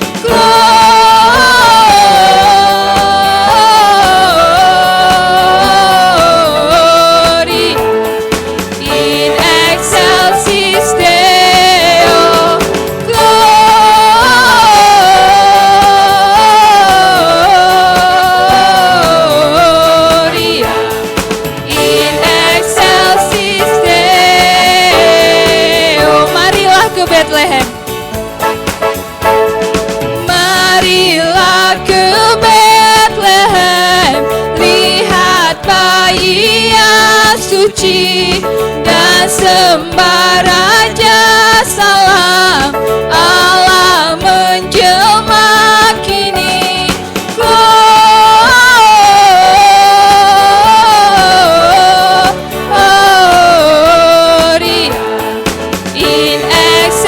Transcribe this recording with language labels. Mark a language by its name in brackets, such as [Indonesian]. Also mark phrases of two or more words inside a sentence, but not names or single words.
[Latin] Glory in excelsis Deo Gloria in excelsis Deo. [Indonesian] Marilah ke Bethlehem, marilah ke Bethlehem, lihat bayi yang suci dan sembah Raja Salam. Allah menjelma kini. [Latin] Gloria in